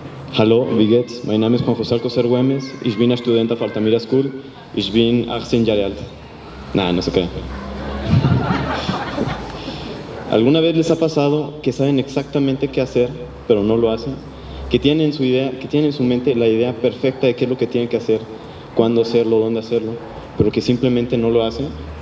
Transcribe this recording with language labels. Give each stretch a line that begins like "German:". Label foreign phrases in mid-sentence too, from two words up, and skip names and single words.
German: Hallo, wie geht's? Mein Name ist Juan José Alcocer Güemes. Ich bin ein Student auf Altamira School. Ich bin 18 Jahre alt. Nah,
Spanish: no se cree. ¿Alguna vez les ha pasado que saben exactamente qué hacer, pero no lo hacen? Que tienen en su idea, que tienen en su mente la idea perfecta de qué es lo que tienen que hacer, cuándo hacerlo, dónde hacerlo, pero que simplemente no lo hacen.